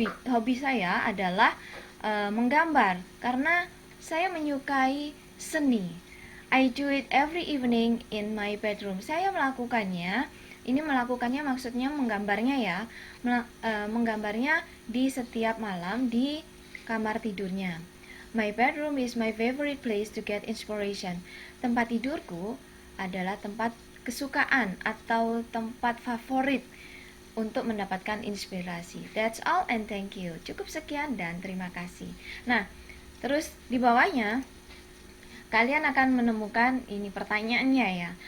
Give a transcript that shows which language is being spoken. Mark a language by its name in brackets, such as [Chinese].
[Indonesian] Hobi saya adalah menggambar karena saya menyukai seni. [English] I do it every evening in my bedroom. [Indonesian] Saya melakukannya maksudnya menggambarnya ya, menggambarnya di setiap malam di kamar tidurnya. [English] My bedroom is my favorite place to get inspiration. [Indonesian] Tempat tidurku adalah tempat kesukaan atau tempat favorit untuk mendapatkan inspirasi. [English] That's all and thank you. [Indonesian] Cukup sekian dan terima kasih. Nah, terus di bawahnya kalian akan menemukan ini pertanyaannya ya.